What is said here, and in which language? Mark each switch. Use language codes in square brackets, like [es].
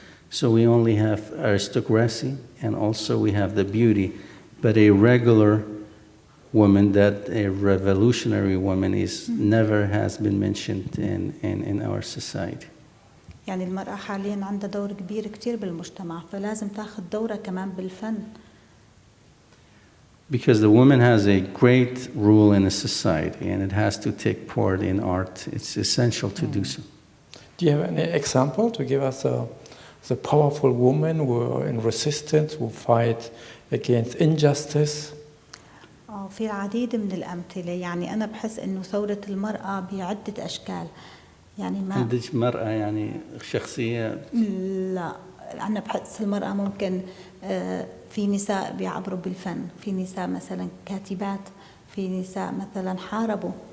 [en] So we only have aristocracy, and also we have the beauty, but a regular woman, that a revolutionary woman, never has been mentioned in our society. [ar] يعني المرأة حاليا عندها دور كبير كتير بالمجتمع، فلازم تاخذ دورها كمان بالفن. [en] Because the woman has a great role in a society, and it has to take part in art. It's essential to do so. Do you have any example to give us the powerful women who are in resistance, who fight against injustice? [ar] في العديد من الأمثلة. يعني أنا بحس إنه ثورة المرأة بعدة أشكال. يعني ما عندك مرأة يعني شخصية؟ لا، أنا بحس المرأة ممكن في نساء بيعبروا بالفن، في نساء مثلا كاتبات، في نساء مثلا حاربوا.